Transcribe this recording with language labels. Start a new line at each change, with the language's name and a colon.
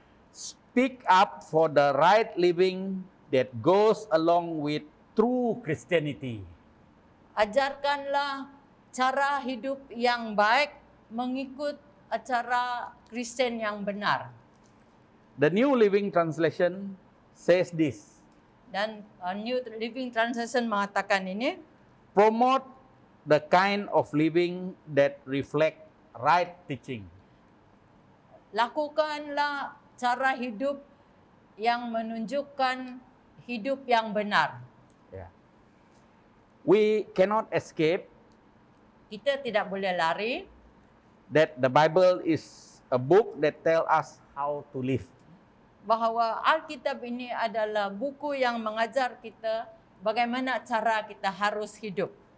English: Speak up for the right living that goes along with true Christianity.
Malay: Ajarkanlah cara hidup yang baik mengikut cara Kristen yang benar.
English: The New Living Translation says this.
Malay: Dan New Living Translation mengatakan ini,
English: Promote the kind of living that reflect right teaching.
Malay: lakukanlah cara hidup yang menunjukkan hidup yang benar.
English: Yeah. We cannot escape
Malay: Kita tidak boleh lari
English: that the Bible is a book that tell us how to live.
Malay: bahawa Alkitab ini adalah buku yang mengajar kita bagaimana cara kita harus hidup.